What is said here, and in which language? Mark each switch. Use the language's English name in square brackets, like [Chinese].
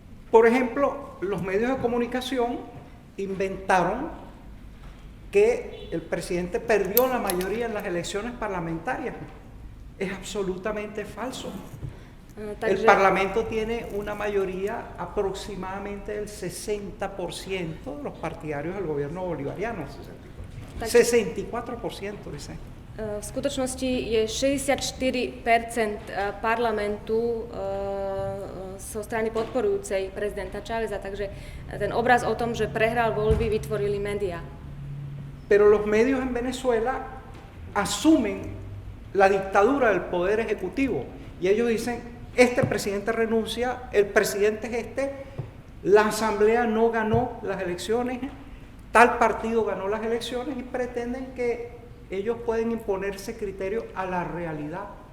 [Spanish] Por ejemplo, los medios de comunicación inventaron que el presidente perdió la mayoría en las elecciones parlamentarias. Es absolutamente falso. El Parlamento tiene una mayoría aproximadamente del 60% de los partidarios del gobierno bolivariano. 64% dice. [Slovak] V skutočnosti je 64% parlamentu zo strany podporujúcej prezidenta Cháveza, takže ten obraz o tom, že prehral voľby, vytvorili médiá. [Spanish] Pero los medios en Venezuela asumen la dictadura del poder ejecutivo y ellos dicen, este presidente renuncia, el presidente es este, la asamblea no ganó las elecciones, tal partido ganó las elecciones y pretenden que ellos pueden imponer ese criterio a la realidad.